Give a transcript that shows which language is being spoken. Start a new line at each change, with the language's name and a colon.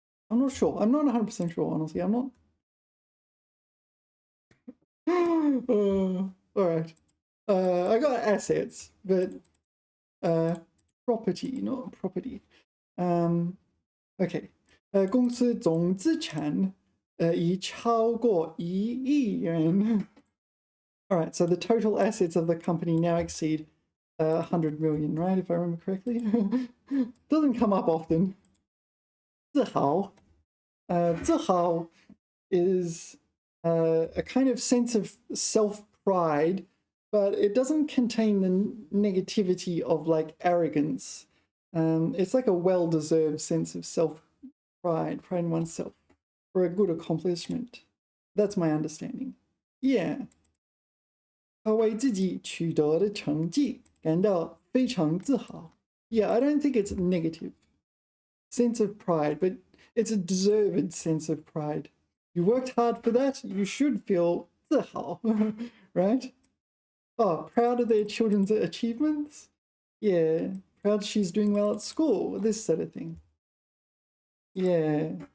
English: I'm not sure. I'm not 100% sure, honestly. I'm not. All right. I got assets, but property, not property. Okay.
Chinese: 公司总资产已超过1亿元.
English: All right, so the total assets of the company now exceed 100 million, right? If I remember correctly. Doesn't come up often. 自豪. 自豪 is a kind of sense of self-pride, but it doesn't contain the negativity of like arrogance. It's like a well-deserved sense of self-pride, pride in oneself, for a good accomplishment. That's my understanding. Yeah.
Chinese: 他为自己取得的成绩感到非常自豪.
English: Yeah, I don't think it's negative. Sense of pride, but it's a deserved sense of pride. You worked hard for that, you should feel 自豪, right? Oh, proud of their children's achievements? Yeah, proud she's doing well at school, this sort of thing. Yeah.